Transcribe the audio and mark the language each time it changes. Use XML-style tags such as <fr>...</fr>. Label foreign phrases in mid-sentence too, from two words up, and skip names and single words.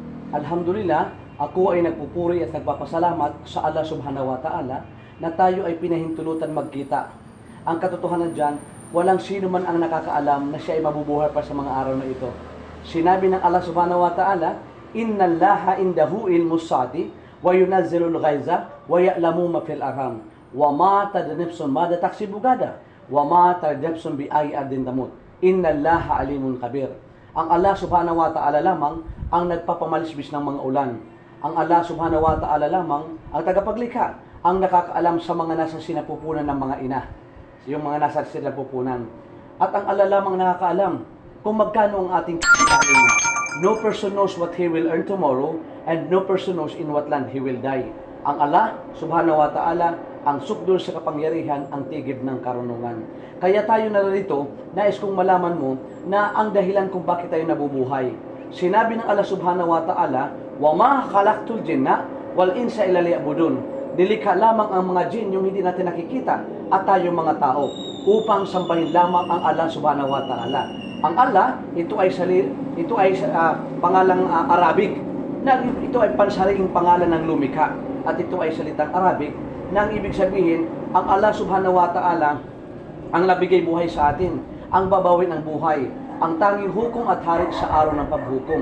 <tl>Alhamdulillah, ako ay nagpupuri at nagpapasalamat sa Allah</tl> <ar>سبحانه وتعالى</ar> <tl>na tayo ay pinahintulutan magkita. Ang katotohanan dyan, walang sino man ang nakakaalam na siya ay mabubuhay pa sa mga araw na ito. Sinabi ng</tl> <ar>Allah سبحانه وتعالى إن الله عنده علم الساعة وينزل الغيث ويعلم ما في الأرحام وما تدري نفس ما تكسب غدا وما تدري نفس بأي أرض تموت. إن الله عليم خبير.</ar> <tl>Ang Allah</tl> <ar>سبحانه وتعالى</ar> <tl>lamang ang nagpapamalisbis ng mga ulan. Ang Allah</tl> <ar>سبحانه وتعالى</ar> <tl>lamang ang tagapaglikha, ang nakakaalam sa mga nasa sinapupunan ng mga ina, yung mga nasa sinapupunan. At ang Allah lamang nakakaalam kung magkano ang ating kakain.</tl> <en>No person knows what he will earn tomorrow, and no person knows in what land he will die.</en> <tl>Ang Allah</tl> <ar>سبحانه وتعالى</ar> <tl>ang sukdul sa kapangyarihan, ang tigib ng karunungan. Kaya tayo narito, nais kong malaman mo na ang dahilan kung bakit tayo nabubuhay. Sinabi ng</tl> <ar>Allah سبحانه وتعالى وما خلقت الجن والإنس إلا ليعبدون."</ar> <tl>Nilikha lamang ang mga jin, yung hindi natin nakikita, at tayo mga tao, upang sambahin lamang ang Allah</tl> <ar>سبحانه وتعالى.</ar> <tl>Ang Allah, ito ay pangalang Arabic, na ito ay pansariling pangalan ng lumikha, at ito ay salitang Arabic, na ang ibig sabihin, ang Allah</tl> <ar>سبحانه وتعالى</ar> <tl>ang nabigay buhay sa atin, ang babawin ng buhay, ang tanging hukom at hari sa araw ng paghukom.</tl>